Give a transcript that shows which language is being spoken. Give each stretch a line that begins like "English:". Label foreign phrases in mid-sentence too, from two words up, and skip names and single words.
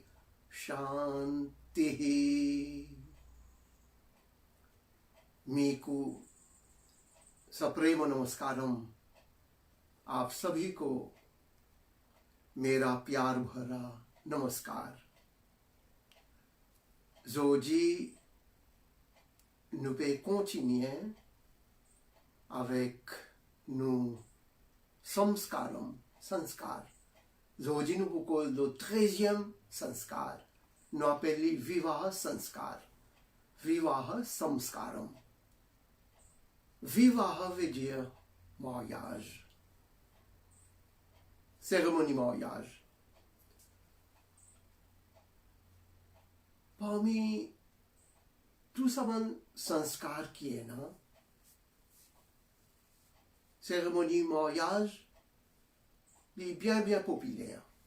Telugu: శాంతి మీకు సప్రేమ నమస్కారం।
Hindi: आप सभी को मेरा प्यार भरा नमस्कार।
French: Aujourd'hui, nous pouvons continuer avec nos samskaram, sanskar. Aujourd'hui, nous pouvons le 13e sanskar. Nous appelons
Sanskrit: Vivaha sanskar. Vivaha samskaram.
French: Vivaha veut dire mariage. Cérémonie mariage. Parmi tout ça, sanskar qui est là, cérémonie mariage, est bien populaire.